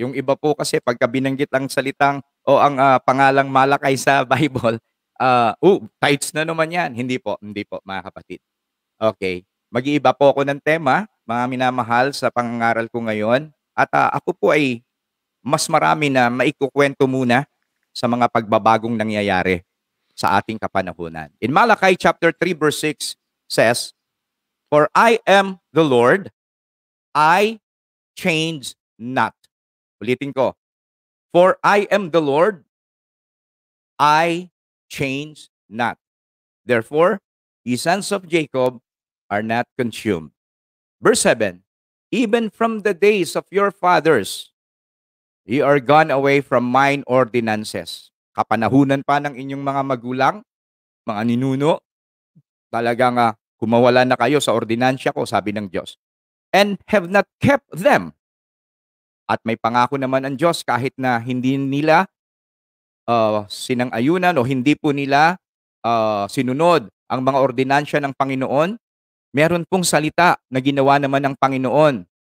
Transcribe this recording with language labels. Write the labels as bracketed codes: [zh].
[tl] Yung iba po kasi pagka binanggit ang salitang o ang pangalang Malakay sa Bible, tithes na naman yan. Hindi po, mga kapatid. Okay. Mag-iiba po ako ng tema, mga minamahal, sa pangangaral ko ngayon. At ako po ay mas marami na maikukwento muna sa mga pagbabagong nangyayari sa ating kapanahunan. [en] In Malakay chapter 3 verse 6 says, "For I am the Lord, I change not." [tl] Ulitin ko. [en] For I am the Lord, I change not. Therefore, ye sons of Jacob are not consumed. Verse 7, "Even from the days of your fathers, ye are gone away from mine ordinances." [tl] Kapanahunan pa ng inyong mga magulang, mga ninuno, talagang kumawala na kayo sa ordinansya ko, sabi ng Diyos. [en] "And have not kept them." [tl] At may pangako naman ang Diyos kahit na hindi nila sinang-ayunan o hindi po nila sinunod ang mga ordinansya ng Panginoon, meron pong salita na ginawa naman ng Panginoon.